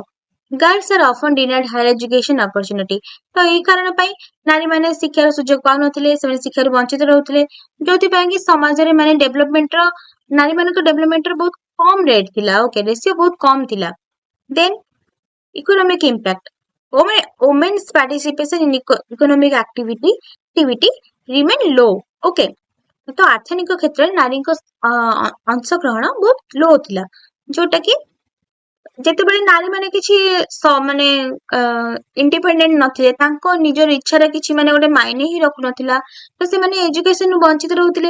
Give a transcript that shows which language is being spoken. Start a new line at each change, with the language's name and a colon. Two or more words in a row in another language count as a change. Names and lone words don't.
English: girls are often denied higher education opportunity,
Odia: ତ ଏଇ କାରଣ ପାଇଁ ନାରୀ ମାନେ ଶିକ୍ଷାର ସୁଯୋଗ ପାଉନଥିଲେ, ସେମାନେ ଶିକ୍ଷାରୁ ବଞ୍ଚିତ ରହୁଥିଲେ, ଯୋଉଥିପାଇଁ କି ସମାଜରେ ମାନେ ଡେଭଲପମେଣ୍ଟର, ନାରୀ ମାନଙ୍କ ଡେଭଲପମେଣ୍ଟର ବହୁତ କମ ରେଟ୍ ଥିଲା।
English: okay, ratio
Odia: ବହୁତ କମ ଥିଲା।
English: then economic impact, women's participation in economic activity remain low.
Odia: ଓକେ, ତ ଆର୍ଥନିକ କ୍ଷେତ୍ରରେ ନାରୀଙ୍କ ଅଂଶଗ୍ରହଣ ବହୁତ ଲୋ ଥିଲା, ଯୋଉଟା କି ଯେତେବେଳେ ନାରୀ ମାନେ କିଛି ମାନେ ଇଣ୍ଡିପେଣ୍ଡେଣ୍ଟ ନଥିଲେ, ତାଙ୍କ ନିଜର ଇଚ୍ଛାର କିଛି ମାନେ ଗୋଟେ ମାଇନେ ହିଁ ରଖୁନଥିଲା, ତ ସେମାନେ ଏଜୁକେସନରୁ ବଞ୍ଚିତ ରହୁଥିଲେ।